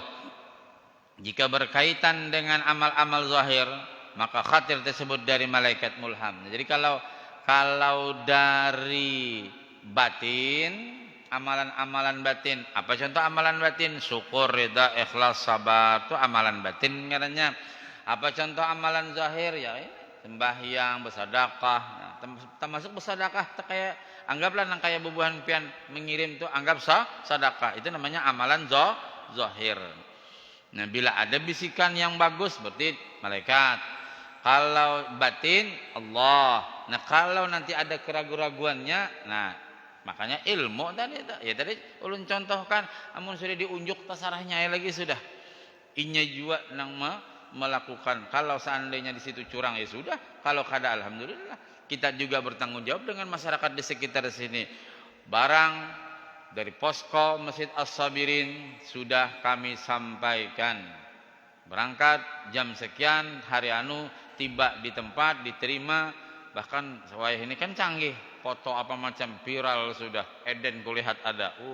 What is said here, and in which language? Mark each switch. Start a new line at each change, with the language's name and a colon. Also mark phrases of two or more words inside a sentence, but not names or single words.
Indonesian: Jika berkaitan dengan amal-amal zahir, maka khatir tersebut dari malaikat mulham. Jadi kalau dari batin, amalan-amalan batin, apa contoh amalan batin? Syukur, ridha, ikhlas, sabar, itu amalan batin katanya. Apa contoh amalan zahir?
Banjar: Ya sembahyang, bersedekah. Nah, termasuk bersedekah, kayak anggaplah nang kayak bubuhan pian mengirim itu, anggap sedekah.
Indonesian: Itu namanya amalan zahir. Nah, bila ada bisikan yang bagus berarti malaikat. Kalau batin Allah.
Banjar: Nah, kalau nanti ada keraguan-raguannya, nah makanya ilmu tadi ya, tadi ulun contohkan, amun sudah diunjuk tasarahnya ya lagi sudah. Inya juga nang melakukan.
Indonesian: Kalau seandainya di situ curang ya sudah, kalau kada alhamdulillah. Kita juga bertanggung jawab dengan masyarakat di sekitar sini. Barang dari posko Masjid As-Sabirin sudah kami sampaikan. Berangkat jam sekian, hari anu tiba di tempat, diterima. Bahkan saya ini kan canggih, foto apa macam viral sudah, Eden kulihat ada.